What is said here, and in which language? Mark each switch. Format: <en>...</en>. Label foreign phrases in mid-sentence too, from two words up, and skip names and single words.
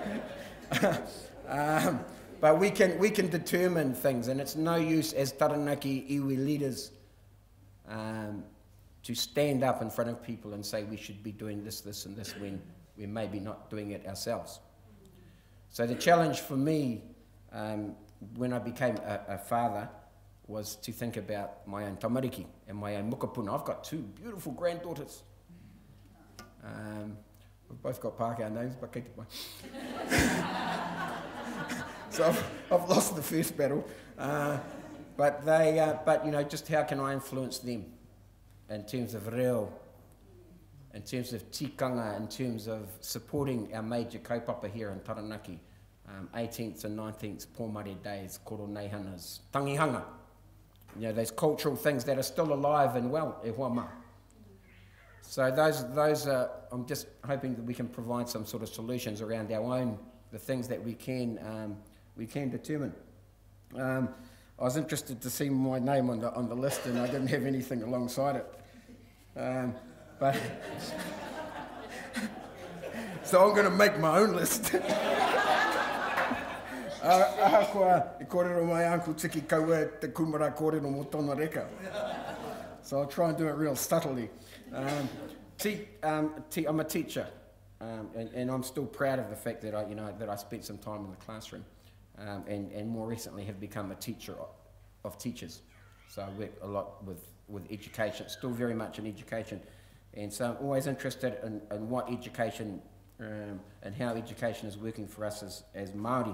<en>But we can determine things, and it's no use as Taranaki iwi leaders to stand up in front of people and say we should be doing this, this and this when we're maybe not doing it ourselves. So the challenge for me when I became a father was to think about my own tamariki and my own mokopuna. I've got two beautiful granddaughters. We've both got Pākehā names, but</en> <mi>kei te pai.</mi> <en>So I've lost the first battle. But just how can I influence them in terms of reo, in terms of tikanga, in terms of supporting our major kaupapa here in Taranaki, 18th and 19th Pōmare days, koro neihanas, tangihanga. Those cultural things that are still alive and well,</en> <mi>e hoa mā.</mi> <en>So those are, I'm just hoping that we can provide some sort of solutions around our own, the things that we can determine. I was interested to see my name on the list, and I didn't have anything alongside it. But so I'm going to make my own list.</en> <mi>Ahakoa, I kōrero mai Uncle Tiki kaua te kumara kōrero mo tōna reka.</mi> <en>So I'll try and do it real subtly. I'm a teacher, and I'm still proud of the fact that I spent some time in the classroom, and more recently have become a teacher of teachers. So I work a lot with education, still very much in education, and so I'm always interested in what education and how education is working for us as Māori.</en>